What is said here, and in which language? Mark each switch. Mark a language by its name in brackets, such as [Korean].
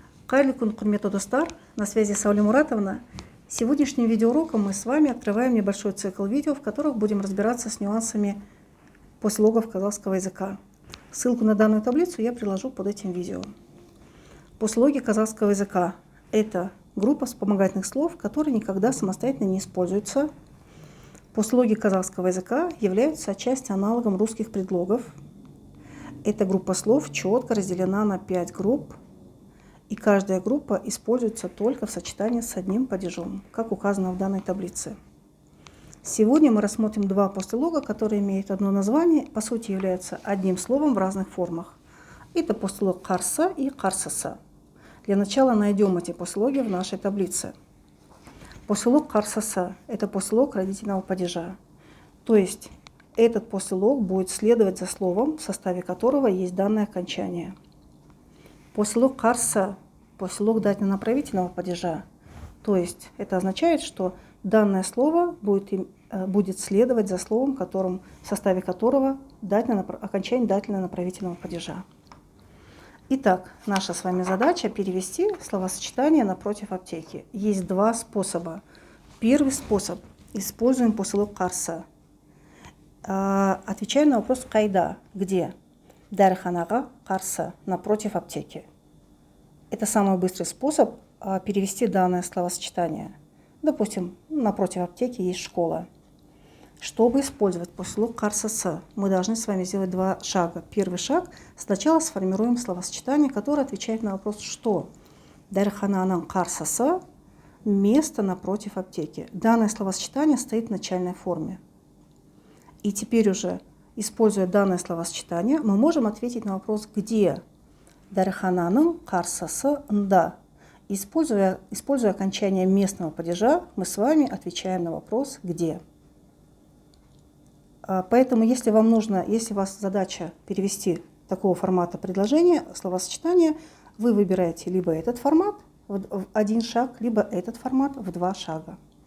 [Kazakh] Қайырлы күн, құрметті достар, [Russian] на связи [Kazakh] Сауля Муратовна. [Russian] Сегодняшним видеоуроком мы с вами открываем небольшой цикл видео, в которых будем разбираться с нюансами послелогов казахского языка. Ссылку на данную таблицу я приложу под этим видео. Послелоги казахского языка – это группа вспомогательных слов, которые никогда самостоятельно не используются. Послелоги казахского языка являются отчасти аналогом русских предлогов. Эта группа слов четко разделена на 5 групп, и каждая группа используется только в сочетании с одним падежом, как указано в данной таблице. Сегодня мы рассмотрим два послелога, которые имеют одно название, по сути являются одним словом в разных формах. Это послелог қарсы и қарсысы. Для начала найдем эти послелоги в нашей таблице. Послелог қарсысы – это послелог родительного падежа. То есть этот послелог будет следовать за словом, в составе которого есть данное окончание. Послелог қарсы – послелог дательно-направительного падежа. То есть это означает, что данное слово будет следовать за словом, в составе которого окончание дательно-направительного падежа. Итак, наша с вами задача перевести словосочетание напротив аптеки. Есть два способа. Первый способ – используем послелог қарсы. Отвечаем на вопрос «Қайда?» – где? [Kazakh] Дәріханаға қарсы, [Russian] напротив аптеки. Это самый быстрый способ перевести данное словосочетание. Допустим, напротив аптеки есть школа. Чтобы использовать послелог қарсысы, мы должны с вами сделать два шага. Первый шаг – сначала сформируем словосочетание, которое отвечает на вопрос «что?». [Kazakh] Дәріхананың қарсысы [Russian] – место напротив аптеки. Данное словосочетание стоит в начальной форме. И теперь уже, используя данное словосочетание, мы можем ответить на вопрос «где?». [Kazakh] Дәріхананың қарсысында. [Russian] Используя окончание местного падежа, мы с вами отвечаем на вопрос «где?». Поэтому, если у вас задача перевести такого формата предложения, словосочетания, вы выбираете либо этот формат в один шаг, либо этот формат в два шага.